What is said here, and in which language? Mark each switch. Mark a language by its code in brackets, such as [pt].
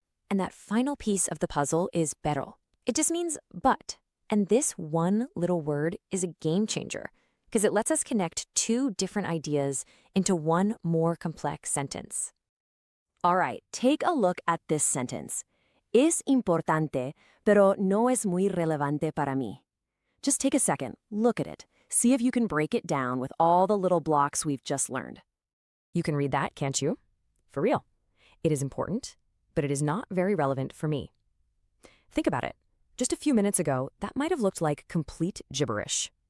[en] And that final piece of the puzzle is pero. It just means but. And this one little word is a game changer because it lets us connect two different ideas into one more complex sentence. All right, take a look at this sentence. [es] Es importante, pero no es muy relevante para mí. [en] Just take a second, look at it. See if you can break it down with all the little blocks we've just learned. You can read that, can't you? For real. It is important, but it is not very relevant for me. Think about it. Just a few minutes ago, that might have looked like complete gibberish.